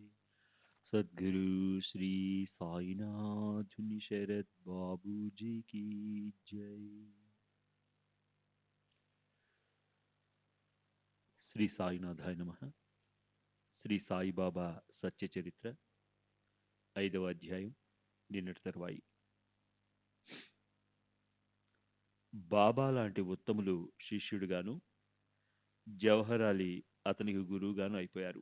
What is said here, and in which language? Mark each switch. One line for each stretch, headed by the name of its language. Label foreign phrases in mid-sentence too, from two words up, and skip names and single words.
Hindi: सद्गुरु श्री साईनाथ शरद बाबू जी की जय।
Sanskrit: श्री साईनाथाय नमः.
Telugu: శ్రీ సాయిబాబా సత్య చరిత్ర 5వ అధ్యాయం, నిన్నటి తర్వాయి. బాబా లాంటి ఉత్తములు శిష్యుడిగాను, జవహర్ అలీ అతనికి గురువుగాను అయిపోయారు.